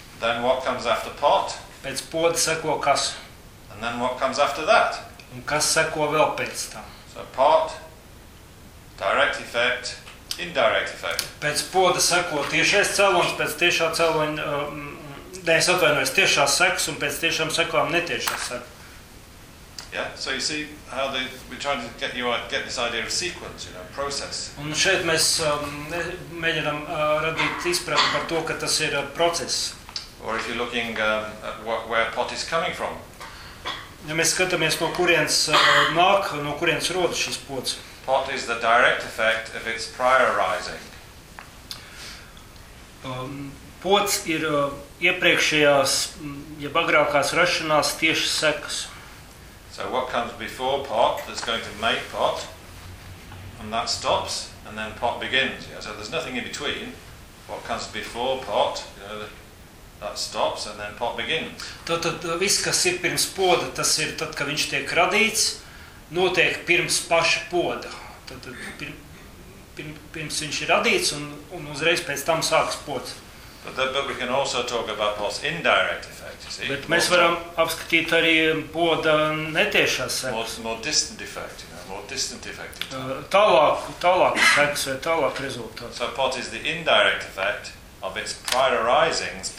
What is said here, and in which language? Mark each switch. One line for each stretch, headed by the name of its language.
English: Then what comes after pot?
Latvian: Pēc pota seko kas?
English: And then what comes after that?
Latvian: Un kas seko vēl pēc tam?
English: So pot, direct effect, indirect effect.
Latvian: Pēc poda seko tiešais cēlonis, pēc tiešā cēloņa, es atvainojos, tiešās sekas un pēc tiešām sekām netiešās sekas.
English: Yeah. So you see how they, we're trying to get you get this idea of sequence, you know, process.
Latvian: Un šeit mēs mēģinām radīt izpratni par to, ka tas ir process.
English: Or if you're looking at where pot is coming from.
Latvian: Ja mēs skatāmies, no kurienes nāk, no kurienes rodas šis pots.
English: Pot is the direct effect of its prior rising.
Latvian: Pots ir iepriekšējās, jeb agrākās rašanās tieši sekas.
English: So what comes before pot that's going to make pot, and that stops, and then pot begins. Yeah, so there's nothing in between. What comes before pot, you know, that stops, and then pot begins.
Latvian: Tātad viss, kas ir pirms poda, tas ir tad, kad viņš tiek radīts, notiek pirms paša poda. Tātad pirms viņš ir radīts, un uzreiz pēc tam sāks pots.
English: But we can also talk about pot's indirect effect, you see.
Latvian: Bet mēs varam apskatīt arī poda netiešās sekas.
English: More distant effect, you know, more distant effect.
Latvian: Tālāk sekas vai tālāk rezultāts.
English: So pot is the indirect effect of its prior rising.